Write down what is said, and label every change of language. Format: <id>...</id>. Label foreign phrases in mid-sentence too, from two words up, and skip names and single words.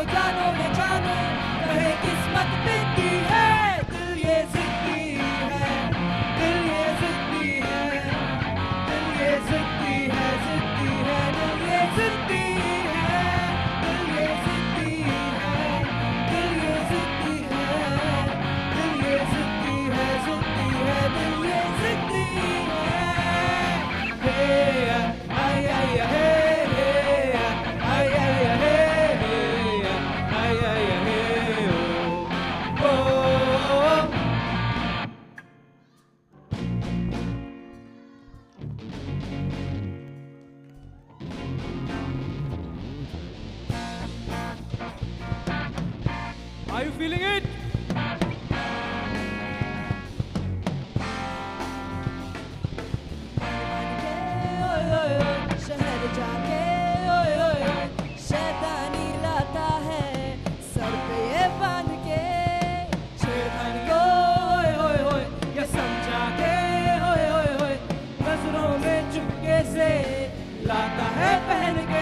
<hi>जानो न जानो कहे किस्मत बिकती है, दिल ये जिद्दी है, दिल ये जिद्दी है, दिल ये जिद्दी है, जिद्दी है, दिल ये जिद्दी है, दिल ये जिद्दी है, दिल ये जिद्दी है, दिल ये जिद्दी है, जिद्दी है, दिल ये जिद्दी है. Hey, ay ay hey, hey, ay ay hey, ay ay hey, oh, oh.</hi> <en>Are you feeling it?</en> <hi>शहर जाके ओए ओए शैतानी लाता है सर पे ये बांध के, छेड़खानी को ओए ओए ओए ये समझा के ओए ओए ओए, नजरों में चुपके से लाता है पहन के,</hi>